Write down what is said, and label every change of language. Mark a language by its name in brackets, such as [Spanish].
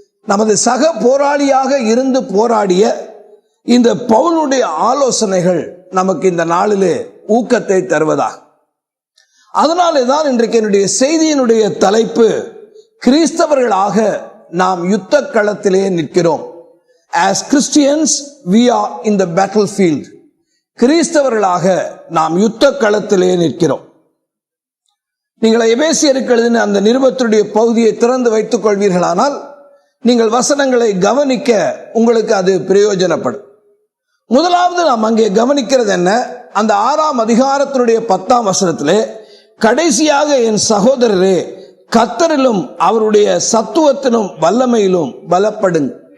[Tamil] நமது சக போராளியாக இருந்து போராடிய இந்த பவுலுடைய ஆலோசனைகள் நமக்கு இந்த நாளிலே ஊக்கத்தை தருவதாக. அதனாலே தான் இன்றைக்கு என்னுடைய செய்தியினுடைய தலைப்பு, கிறிஸ்தவர்களாக நாம் யுத்த களத்திலே நிற்கிறோம். [English] As Christians we are in the battlefield. [Tamil] கிறிஸ்தவர்களாக நாம் யுத்த களத்திலே நிற்கிறோம். நீங்கள் எபேசியருக்கு எழுதின அந்த நிருபத்துடைய பகுதியை திறந்து வைத்துக் கொள்வீர்களானால் நீங்கள் வசனங்களை கவனிக்க உங்களுக்கு அது பிரயோஜனப்படும். முதலாவது நாம் அங்கே கவனிக்கிறது என்ன? அந்த 6ஆம் அதிகாரத்தினுடைய 10ஆம் வசனத்திலே கடைசியாக, என் சகோதரரே, கர்த்தரிலும் அவருடைய சத்துவத்திலும் வல்லமையிலும் பலப்படுங்க.